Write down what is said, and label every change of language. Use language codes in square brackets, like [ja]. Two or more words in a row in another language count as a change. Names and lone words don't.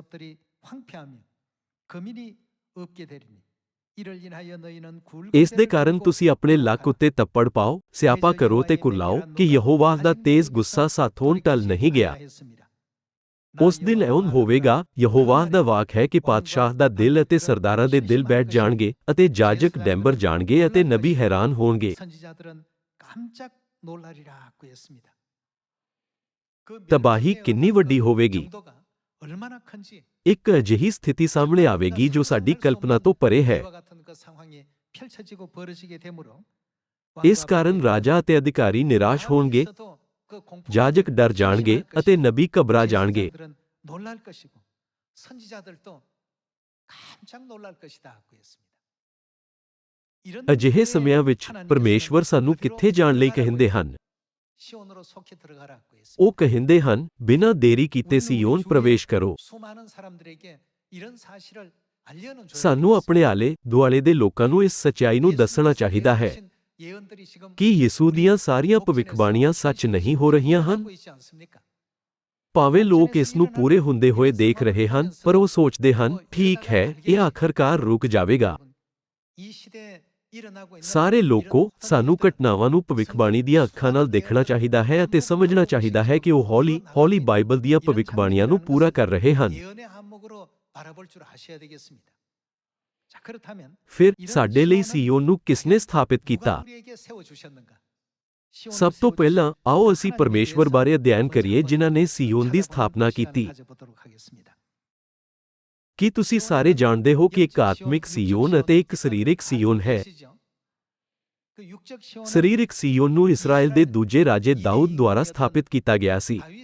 [pa] ਇਸ ਦੇ ਕਾਰਨ ਤੁਸੀਂ ਆਪਣੇ ਲੱਕ ਉੱਤੇ ਤੱਪੜ ਪਾਓ, ਸਿਆਪਾ ਕਰੋ ਤੇ ਕੁਰਲਾਓ ਕਿ ਯਹੋਵਾਹ ਦਾ ਤੇਜ਼ ਗੁੱਸਾ ਸਾਥੋਂ ਟਲ ਨਹੀਂ ਗਿਆ। ਉਸ ਦਿਨ ਇਉਂ ਹੋਵੇਗਾ, ਯਹੋਵਾਹ ਦਾ ਵਾਕ ਹੈ ਕਿ ਪਾਤਸ਼ਾਹ ਦਾ ਦਿਲ ਅਤੇ ਸਰਦਾਰਾਂ ਦੇ ਦਿਲ ਬੈਠ ਜਾਣਗੇ ਅਤੇ ਜਾਜਕ ਡੈਂਬਰ ਜਾਣਗੇ ਅਤੇ ਨਬੀ ਹੈਰਾਨ ਹੋਣਗੇ। [ko] 놀라리라고 했습니다. [pa] ਤਬਾਹੀ ਕਿੰਨੀ ਵੱਡੀ ਹੋਵੇਗੀ। [ko] 정도가 얼마나 큰지 [pa] ਇੱਕ ਅਜਿਹੀ ਸਥਿਤੀ ਸਾਹਮਣੇ ਆਵੇਗੀ ਜੋ ਸਾਡੀ ਕਲਪਨਾ ਤੋਂ ਪਰੇ ਹੈ। [ko] 이와 같은 그 상황이 펼쳐지고 벌어지게 되므로 [pa] ਇਸ ਕਾਰਨ ਰਾਜਾ ਅਤੇ ਅਧਿਕਾਰੀ ਨਿਰਾਸ਼ ਹੋਣਗੇ, ਜਾਜਕ ਡਰ ਜਾਣਗੇ ਅਤੇ ਨਬੀ ਘਬਰਾ ਜਾਣਗੇ। [ko] 놀랄 것이고 선지자들도 깜짝 놀랄 것이다고 했습니다. [pa] ਅਜਿਹੇ ਸਮਿਆਂ ਵਿੱਚ ਪਰਮੇਸ਼ਵਰ ਸਾਨੂੰ ਕਿੱਥੇ ਜਾਣ ਲਈ ਕਹਿੰਦੇ ਹਨ? [ko] 시온으로 속히 들어가라고 했습니다. [pa] ਉਹ ਕਹਿੰਦੇ ਹਨ, ਬਿਨਾਂ ਦੇਰੀ ਕੀਤੇ ਸੀਯੋਨ ਪ੍ਰਵੇਸ਼ ਕਰੋ। [ko] 수많은 사람들에게 이런 사실을 알려는 줘야 [pa] ਸਾਨੂੰ ਆਪਣੇ ਆਲੇ ਦੁਆਲੇ ਦੇ ਲੋਕਾਂ ਨੂੰ ਇਸ ਸੱਚਾਈ ਨੂੰ ਦੱਸਣਾ ਚਾਹੀਦਾ ਹੈ [ko] 예언들이 지금 [pa] ਕਿ ਯਿਸੂ ਦੀਆਂ ਸਾਰੀਆਂ ਭਵਿੱਖਬਾਣੀਆਂ ਸੱਚ ਨਹੀਂ ਹੋ ਰਹੀਆਂ ਹਨ। [ko] 하고 있지 않습니까? [pa] ਭਾਵੇਂ ਲੋਕ ਇਸ ਨੂੰ ਪੂਰੇ ਹੁੰਦੇ ਹੋਏ ਦੇਖ ਰਹੇ ਹਨ, ਪਰ ਉਹ ਸੋਚਦੇ ਹਨ, ਠੀਕ ਹੈ, ਇਹ ਆਖਰਕਾਰ ਰੁਕ ਜਾਵੇਗਾ। [ko] 이 시대에 일어나고 있는 [pa] ਸਾਰੇ ਲੋਕੋ, ਸਾਨੂੰ ਘਟਨਾਵਾਂ ਨੂੰ ਭਵਿੱਖਬਾਣੀ ਦੀਆਂ ਅੱਖਾਂ ਨਾਲ ਦੇਖਣਾ ਚਾਹੀਦਾ ਹੈ ਅਤੇ ਸਮਝਣਾ ਚਾਹੀਦਾ ਹੈ ਕਿ ਉਹ ਹੌਲੀ-ਹੌਲੀ ਬਾਈਬਲ ਦੀਆਂ ਭਵਿੱਖਬਾਣੀਆਂ ਨੂੰ ਪੂਰਾ ਕਰ ਰਹੇ ਹਨ। [ko] 예언의 한목으로 바라볼 줄 아셔야 되겠습니다. 자, 그렇다면 [pa] ਫਿਰ ਸਾਡੇ ਲਈ ਸੀਯੋਨ ਨੂੰ ਕਿਸਨੇ ਸਥਾਪਿਤ ਕੀਤਾ? [ko] 누가 우리에게 세워 주셨는가? [pa] ਸਭ ਤੋਂ ਪਹਿਲਾਂ ਆਓ ਅਸੀਂ ਪਰਮੇਸ਼ਵਰ ਬਾਰੇ ਅਧਿਐਨ ਕਰੀਏ ਜਿਨ੍ਹਾਂ ਨੇ ਸੀਯੋਨ ਦੀ ਸਥਾਪਨਾ ਕੀਤੀ। ਕੀ ਤੁਸੀਂ ਸਾਰੇ ਜਾਣਦੇ ਹੋ ਕਿ ਇੱਕ ਆਤਮਿਕ ਸੀਯੋਨ ਅਤੇ ਇੱਕ ਸਰੀਰਕ ਸੀਯੋਨ ਹੈ? ਸਰੀਰਕ ਸੀਯੋਨ ਨੂੰ ਇਸਰਾਇਲ ਦੇ ਦੂਜੇ ਰਾਜੇ ਦਾਊਦ ਦੁਆਰਾ ਸਥਾਪਿਤ ਕੀਤਾ ਗਿਆ ਸੀ।